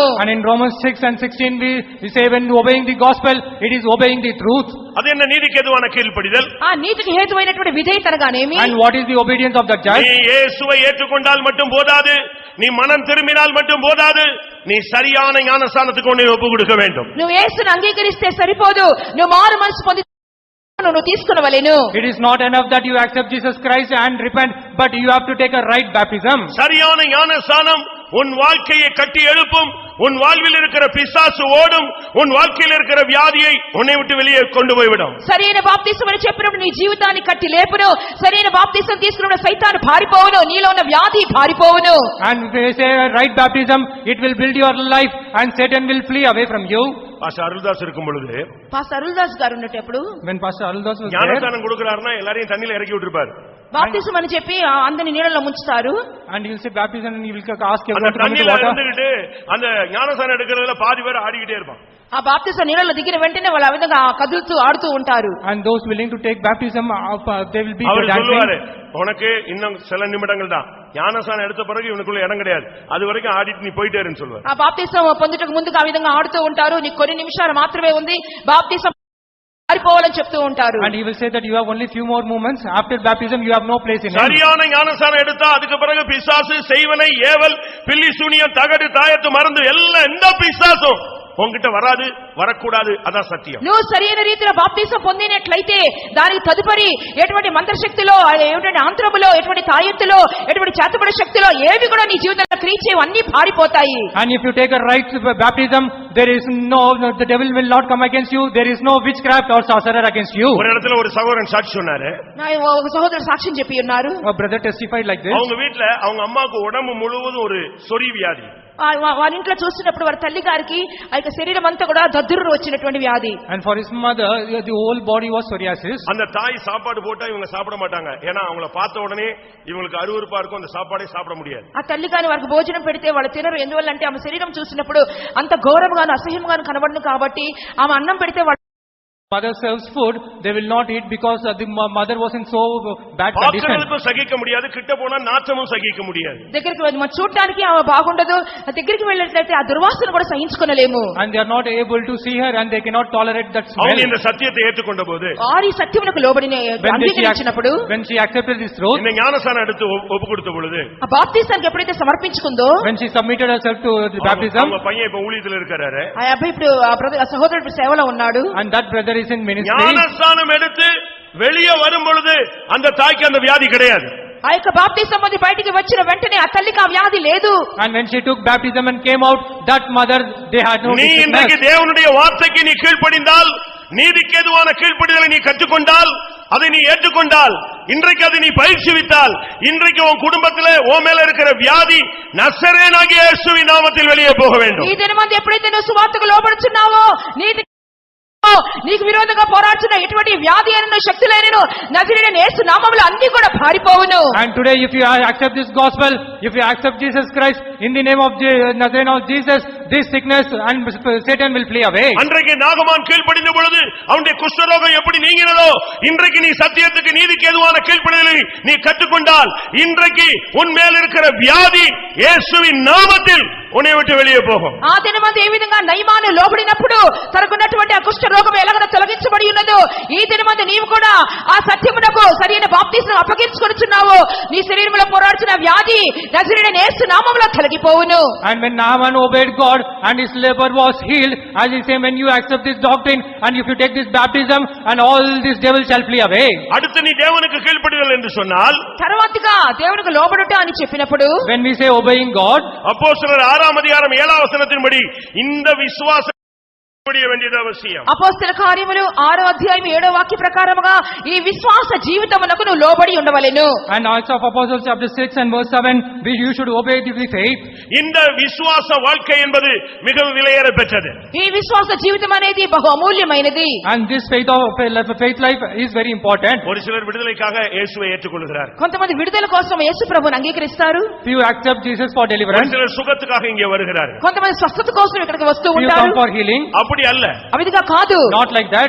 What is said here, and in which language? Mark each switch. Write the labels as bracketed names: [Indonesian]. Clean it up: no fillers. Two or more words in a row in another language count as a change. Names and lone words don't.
[English] And in Romans 6 and 16 we say when obeying the gospel, it is obeying the truth. [Tamil] அது என்ன நீதிக்கு ஏதுவான கீழ்ப்படிதல்? [Telugu] ఆ నీతికి హేతువైనటువంటి విధేయత అనగానేమి? [English] And what is the obedience of the judge? [Tamil] நீ இயேசுவை ஏற்றுக்கொண்டால் மட்டும் போதாது, நீ மனம் திரும்பினால் மட்டும் போதாது, நீ சரியான ஞானஸ்நானத்துக்கு ஒன்றை ஒப்பு கொடுக்க வேண்டும். [Telugu] నువ్వు యేసుని అంగీకరిస్తే సరిపోదు, నువ్వు మారు మనసు పొంది నువ్వు తీసుకొనవలెను. [English] It is not enough that you accept Jesus Christ and repent, but you have to take a right baptism. [Tamil] சரியான ஞானஸ்நானம் உன் வாழ்க்கையை கட்டி எழுப்பும், உன் வாழ்வில் இருக்கிற பிசாசு ஓடும், உன் வாழ்க்கையில் இருக்கிற வியாதியை உன்னை விட்டு வெளியே கொண்டு போய்விடும். [Telugu] సరైన బాప్తిసం అని చెప్పినప్పుడు నీ జీవితాన్ని కట్టి లేపును. సరైన బాప్తిసం తీసుకున్నప్పుడు సైతాను పారిపోవును, నీలో ఉన్న వ్యాధి పారిపోవును. [English] And if you say right baptism, it will build your life and Satan will flee away from you. [Tamil] பாஸ்டர் அருள்தாஸ் இருக்கும் பொழுது [Telugu] పాస్టర్ అరుల్దాస్ గారు ఉన్నప్పుడు [English] When Pastor Aruldas was there, [Tamil] ஞானஸ்நானம் கொடுக்கறாருன்னா எல்லாரையும் தண்ணில இறக்கி விட்டுருப்பாரு. [Telugu] బాప్తిసం అని చెప్పి అందరిని నీళ్ళలో ముంచుతారు. [English] and he will say baptism and he will ask [Tamil] அந்த [English] everyone to come into [Tamil] தண்ணில [English] water. [Tamil] இருந்துகிட்டு அந்த ஞானஸ்நானம் எடுக்கிறதுல பாதி பேர் ஆடிக்கிட்டே இருப்பான். [Telugu] ఆ బాప్తిసం నీళ్ళలో దిగిన వెంటనే వాళ్ళు ఆ విధంగా కదులుతూ ఆడుతూ ఉంటారు. [English] And those willing to take baptism, they will be [Tamil] அவர் [English] dancing. [Tamil] சொல்லுவாரு, உனக்கு இன்னும் சில நிமிடங்கள் தான், ஞானஸ்நானம் எடுத்த பிறகு இவனுக்குள்ள இடம் கிடையாது, அது வரைக்கும் ஆடிட்டு நீ போயிட்டே இருன்னு சொல்லுவாரு. [Telugu] ఆ బాప్తిసం పొందుటకు ముందుకు ఆ విధంగా ఆడుతూ ఉంటారు. నీకు కొన్ని నిమిషాలు మాత్రమే ఉంది, బాప్తిసం పారిపోవాలని చెప్తూ ఉంటారు. [English] And he will say that you have only few more moments. After baptism you have no place in him. [Tamil] சரியான ஞானஸ்நானம் எடுத்தா அதுக்கு பிறகு பிசாசு, செய்வனை, ஏவல், பில்லி சூனியம், தகடு, தாயத்து, மருந்து எல்லாம் எந்த பிசாசும் உன்கிட்ட வராது, வரக்கூடாது. அதான் சத்தியம். [Telugu] నువ్వు సరైన రీతిలో బాప్తిసం పొందినట్లయితే దానికి తదుపరి ఎటువంటి మంత్రశక్తిలో, ఎటువంటి ఆంత్రములో, ఎటువంటి తాయెత్తులో, ఎటువంటి చేతబడి శక్తిలో ఏవి కూడా నీ జీవితంలో క్రియ చేయవు, అన్ని పారిపోతాయి. [English] And if you take a right baptism, there is the devil will not come against you. There is no witchcraft or sorcerer against you. [Tamil] ஒரு இடத்துல ஒரு சகோதரன் சாட்சி சொன்னாரு. [Telugu] ఒక సహోదరు సాక్ష్యం చెప్పి ఉన్నారు. [English] A brother testified like this. [Tamil] அவங்க வீட்ல அவங்க அம்மாவுக்கு உடம்பு முழுவதும் ஒரு சொறி வியாதி. [Telugu] వారి ఇంట్లో చూసినప్పుడు వారి తల్లి గారికి ఆ యొక్క శరీరం అంతా కూడా దద్దురు వచ్చినటువంటి వ్యాధి. [English] And for his mother, the whole body was psoriasis. [Tamil] அந்த தாய் சாப்பாடு போட்டா இவங்க சாப்பிட மாட்டாங்க. ஏன்னா அவங்கள பார்த்த உடனே இவங்களுக்கு அருவருப்பா இருக்கும், அந்த சாப்பாடே சாப்பிட முடியாது. [Telugu] ఆ తల్లి గాని వారికి భోజనం పెడితే వాళ్ళు తినరు. ఎందువల్ల అంటే ఆమె శరీరం చూసినప్పుడు అంత ఘోరంగాను అసహ్యంగాను కనబడను కాబట్టి ఆమె అన్నం పెడితే [English] Mother serves food, they will not eat because the mother was in so bad condition. [Tamil] பாக்குறதுக்கும் சகிக்க முடியாது, கிட்ட போனா நாற்றமும் சகிக்க முடியாது. [Telugu] దగ్గరికి మనం చూడడానికి ఆమె బాగుండదు, దగ్గరికి వెళ్ళినట్లయితే ఆ దుర్వాసన కూడా సహించుకోలేము. [English] And they are not able to see her and they cannot tolerate that smell. [Tamil] அவங்க இந்த சத்தியத்தை ஏற்றுக்கொண்டபோது, [Telugu] ఆరి సత్యమునకు లోబడిన అంగీకరించినప్పుడు, [English] when she accepted this truth, [Tamil] இந்த ஞானஸ்நானம் எடுத்து ஒப்பு கொடுத்த பொழுது, [Telugu] ఆ బాప్తిసానికి ఎప్పుడైతే సమర్పించుకుందో, [English] when she submitted herself to the baptism, [Tamil] அவங்க பையன் இப்ப ஊழியத்துல இருக்காரு. [Telugu] ఆ అబ్బాయి ఇప్పుడు ఆ సహోదరుడు సేవలో ఉన్నాడు. [English] and that brother is in ministry. [Tamil] ஞானஸ்நானம் எடுத்து வெளியே வரும் பொழுது அந்த தாய்க்கு அந்த வியாதி கிடையாது. [Telugu] ఆ యొక్క బాప్తిసం పొంది బయటికి వచ్చిన వెంటనే ఆ తల్లికి ఆ వ్యాధి లేదు. [English] And when she took baptism and came out, that mother, they had no [Tamil] நீ இன்றைக்கு [English] sickness. [Tamil] தேவனுடைய வார்த்தைக்கு நீ கீழ்ப்படிந்தால், நீதிக்கு எதுவான கீழ்ப்படிதலை நீ கற்றுக்கொண்டால், அதை நீ ஏற்றுக்கொண்டால், இன்றைக்கு அதை நீ பயிற்சிவித்தால், இன்றைக்கு உன் குடும்பத்திலே உன் மேல இருக்கிற வியாதி நசரேயனாகிய இயேசுவின் நாமத்தில் வெளியே போக வேண்டும். [Telugu] ఈ దినమందు ఎప్పుడైతే నువ్వు సువార్తకు లోబడుచున్నావో, నీకు విరోధంగా పోరాడుతున్న ఎటువంటి వ్యాధి అయినను శక్తి లేనను నజరేయుడైన యేసు నామములో అన్ని కూడా పారిపోవును. [English] And today if you accept this gospel, if you accept Jesus Christ in the name of Nazarene of Jesus, this sickness and Satan will flee away. [Tamil] அன்றைக்கு நாகமான் கீழ்ப்படிந்த பொழுது அவனுடைய குஷ்டரோகம் எப்படி நீங்கினதோ, இன்றைக்கு நீ சத்தியத்துக்கு நீதிக்கு எதுவான கீழ்ப்படிதலை நீ கற்றுக்கொண்டால், இன்றைக்கு உன் மேல் இருக்கிற வியாதி இயேசுவின் நாமத்தில் உன்னை விட்டு வெளியே போகும். [Telugu] ఆ దినమందు ఏ విధంగా నయమాను లోబడినప్పుడు తనకున్నటువంటి ఆ కుష్ఠ రోగం ఎలాగ తొలగించబడి ఉన్నదో, ఈ దినమందు నీవు కూడా ఆ సత్యమునకు సరైన బాప్తిసం అప్పగించుకొనుచున్నావు. నీ శరీరంలో పోరాడుచున్న వ్యాధి నజరేయుడైన యేసు నామములో తొలగిపోవును. [English] And when Naaman obeyed God and his leper was healed, as he said, when you accept this doctrine and if you take this baptism, and all these devils shall flee away. [Tamil] அடுத்து நீ தேவனுக்கு கீழ்ப்படிதல் என்று சொன்னால், [Telugu] తర్వాతగా దేవునికి లోబడుట అని చెప్పినప్పుడు, [English] When we say obeying God, [Tamil] அப்போஸ்தலர் 6 அதிகாரம் 7 வசனத்தின்படி இந்த விசுவாசம் வேண்டியது அவசியம். [Telugu] అపోస్తల కార్యములు 6వ అధ్యాయం 7వ వాక్య ప్రకారముగా ఈ విశ్వాస జీవితమునకు నువ్వు లోబడి ఉండవలెను. [English] and Acts of Apostles chapter 6 and verse 7, you should obey the faith. [Tamil] இந்த விசுவாச வாழ்க்கை என்பது மிகவும் விலையேற பெற்றது. [Telugu] ఈ విశ్వాస జీవితం అనేది బహు అమూల్యమైనది. [English] And this faith life is very important. [Tamil] ஒரு சிலர் விடுதலைக்காக இயேசுவை ஏற்றுக்கொள்கிறார். [Telugu] కొంతమంది విడుదల కోసం యేసు ప్రభువుని అంగీకరిస్తారు. [English] Few accept Jesus for [Tamil] ஒரு [English] deliverance. [Tamil] சிலர் சுகத்துக்காக இங்கே வருகிறார்கள். [Telugu] కొంతమంది స్వస్థత కోసం ఇక్కడికి వస్తూ [English] Few [Telugu] ఉంటారు. [English] come for healing. [Tamil] அப்படி அல்ல. [Telugu] అవిదిగా కాదు. [English] Not like that.